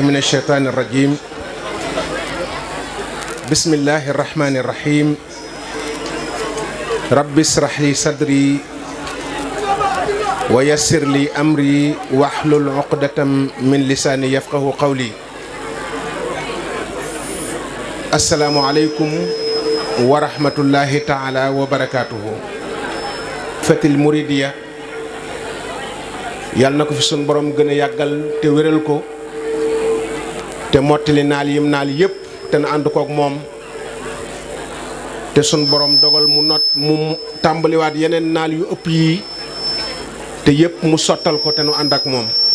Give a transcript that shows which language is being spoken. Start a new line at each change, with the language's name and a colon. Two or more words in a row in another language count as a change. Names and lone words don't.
Arabic: الشيطان الرجيم بسم الله الرحمن الرحيم رب اشرح لي صدري ويسر لي أمري واحلل عقدة من لساني يفقه قولي السلام عليكم ورحمة الله تعالى وبركاته
Wolof: fatil muridiya yàlla na ko fi sun borom gën a yàggal te wéral ko te mottali naal yim naal yépp te na ànd kook moom te sun borom dogal mu tàmbaliwaat yeneen naal yu ëpp yii te yépp mu sottal ko te nu ànd ak moom